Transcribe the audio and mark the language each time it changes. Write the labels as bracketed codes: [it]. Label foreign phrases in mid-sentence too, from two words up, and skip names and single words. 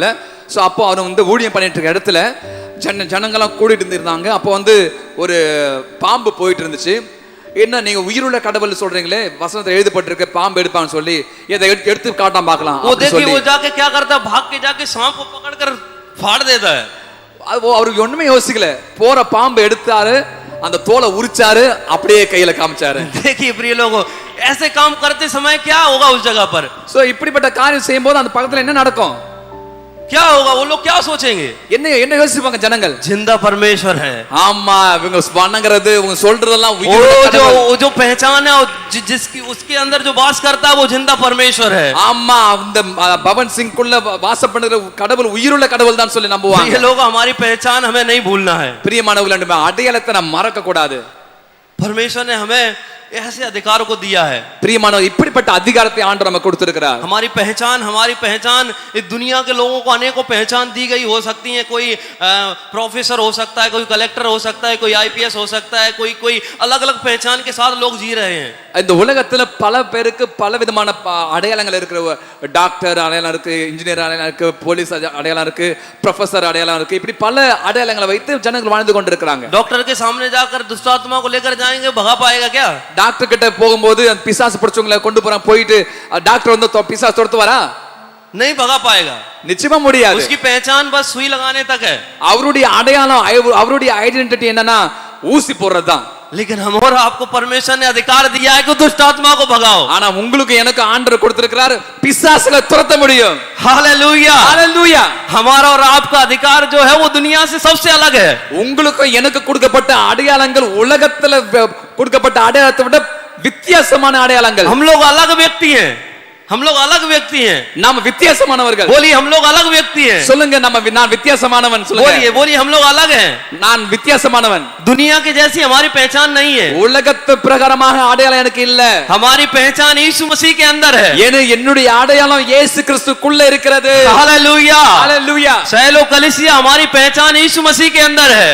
[ta] ஸோ அப்போ அவர் வந்து ஊழியம் பண்ணிட்டு இருக்க இடத்துல ஜனங்கள்லாம் கூடிட்டு இருந்திருந்தாங்க. அப்போ வந்து ஒரு பாம்பு போயிட்டு இருந்துச்சு. என்ன நீங்க உயிருள்ள கடவுள் சொல்றீங்களே, வசனத்தில் எழுதப்பட்டிருக்க பாம்பு எடுப்பான்னு சொல்லி இதை எடுத்து காட்டாம பார்க்கலாம். [hi] वो देखिए वो जाके क्या करता, भाग के जाके सांप को पकड़कर फाड़ देता है. [ta] அவருக்கு ஒண்ணுமே யோசிக்கல. போற பாம்பு எடுத்தாரு, அந்த தோலை உரிச்சாரு, அப்படியே கையில காமிச்சாரு. [hi] देखिए प्रिय लोगों, ऐसे काम करते समय क्या होगा उस जगह पर. [ta] சோ இப்படிப்பட்ட காரியம் செய்யும்போது அந்த பக்கத்துல என்ன நடக்கும், [hi] क्या होगा, वो लोग क्या सोचेंगे, [ta] என்ன யோசிப்பாங்க ஜனங்கள்? [hi] जिंदा परमेश्वर है. [ta] ஆமா, இவங்க வணங்குறது, இவங்க சொல்றதெல்லாம் [hi] जो पहचान है जिसकी उसके अंदर जो वास करता है वो जिंदा परमेश्वर है. [ta] ஆமா, அந்த பவன் சிங் குள்ள வாசம் பண்ணுகிற கடவுள் உயிருள்ள கடவுள் தான் சொல்லி நம்புவாங்க. [hi] ये लोग हमारी पहचान हमें नहीं भूलना है. [ta] பிரியமானவர்களே, நம்ம அடையாளத்தை நாம் மறக்க கூடாது. [hi] परमेश्वर ने हमें ऐसे अधिकार को दिया है. [ta] பிரியமானவர், இப்படிப்பட்ட அதிகாரத்தை ஆண்டவர் நமக்கு கொடுத்திருக்கிறார். [hi] हमारी पहचान इस दुनिया के लोगों को अनेकों पहचान दी गई हो सकती है. कोई प्रोफेसर हो सकता है, कोई कलेक्टर हो सकता है, कोई आईपीएस हो सकता है, कोई अलग अलग पहचान के साथ लोग जी रहे हैं. [ta] இந்த உலகத்துல பல பேருக்கு பல விதமான அடையாளங்கள் இருக்கிற, டாக்டர் அடையாளம் இருக்கு, இன்ஜினியர் அடையாளம் இருக்கு, போலீஸ் அடையாளம் இருக்கு, ப்ரொஃபசர் அடையாளம் இருக்கு. இப்படி பல அடையாளங்களை வைத்து ஜனங்கள் வாழ்ந்து கொண்டிருக்கிறாங்க. [hi] डॉक्टर के सामने जाकर दुष्टात्मा को लेकर जाएंगे, भगा पाएगा क्या? [ta] டாக்டர் கிட்ட போகும்போது அந்த பிசாசு பிடிச்சவங்களை கொண்டு போறான், போயிட்டு டாக்டர் வந்து பிசாசு துரத்து வரா? [hi] नहीं भगा पाएगा, [ta] நிச்சயமா முடியாது. [hi] उसकी पहचान बस सुई लगाने तक है. [ta] அவருடைய அடையாளம், அவருடைய ஐடென்டிட்டி என்னன்னா ஊசி போடுறதுதான். [hi] लेकिन हम और आपको परमेश्वर ने अधिकार दिया है कि दुष्ट आत्मा को भगाओ. [ta] ஆனா உங்களுக்கு எனக்கு ஆண்டவர் கொடுத்திருக்கிறார், பிசாசுகளை துரத்த முடியும். [hi] हालेलुया, हालेलुया. हमारा और आपका अधिकार जो है वो दुनिया से सबसे अलग है. [ta] உங்களுக்கு எனக்கு கொடுக்கப்பட்ட அடையாளங்கள் உலகத்துல கொடுக்கப்பட்ட அடையாளத்தை விட வித்தியாசமான அடையாளங்கள். [hi] हम लोग अलग व्यक्ति हैं, हम लोग अलग व्यक्ति हैं. [ta] நாம வித்தியாசமானவர்கள். [hi] बोलिए हम लोग अलग व्यक्ति हैं. [ta] சொல்லுங்க, நான் வித்தியாசமானவன் சொல்லுங்க. [hi] बोलिए हम लोग अलग हैं. [ta] நான் வித்தியாசமானவன். [hi] दुनिया के जैसी हमारी पहचान नहीं है. [ta] உலகத்து பிரகாரமாக அடையாளம் எனக்கு இல்ல. [hi] हमारी पहचान यीशु मसीह के अंदर है. [ta] என்னுடைய அடையாளம் இயேசு கிறிஸ்துக்குள்ள இருக்கிறது. [hi] हालेलुया, हालेलुया. ஷைலோ கலிசியா हमारी पहचान यीशु मसीह के अंदर है.